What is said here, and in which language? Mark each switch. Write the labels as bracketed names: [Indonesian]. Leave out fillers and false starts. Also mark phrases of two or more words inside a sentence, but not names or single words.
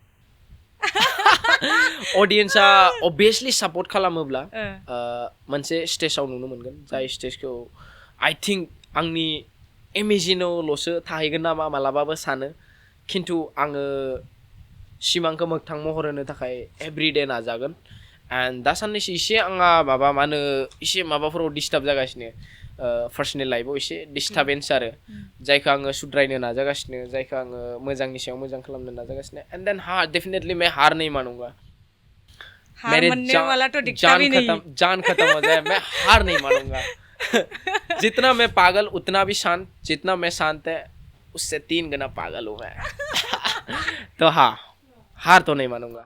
[Bodo] अडियन्सआ अभियासलि सापर्ट खालामोब्ला मोनसे स्टेजाव नुनो मोनगोन, जाय स्टेजखौ [English] I think [Bodo] आंनि इमेजिनावल'सो थाहैगोन नामा मालाबाबो सानो, खिन्थु आङो सिमांखौ मोगथां महर होनो थाखाय एभ्रिडे नाजागोन। एन्ड दा साननैसो एसे आंहा एसे माबाफोराव डिस्टार्ब जागासिनो, [English] personal life [Bodo] एसे डिस्टार्बेन्स आरो, जायखौ आङो सुद्रायनो नाजागासिनो, जायखौ आङो मोजांनि सायाव मोजां खालामनो नाजागासिनो। [English] and then [Hindi] हाँ डेफिनेटली मैं हार नहीं मानूंगा, मेरे जान खत्म हो जाए मैं हार नहीं मानूंगा। जितना मैं पागल उतना भी शांत, जितना मैं शांत है उससे 3 गुना पागल हूँ मैं। तो हाँ, हार तो नहीं मानूंगा।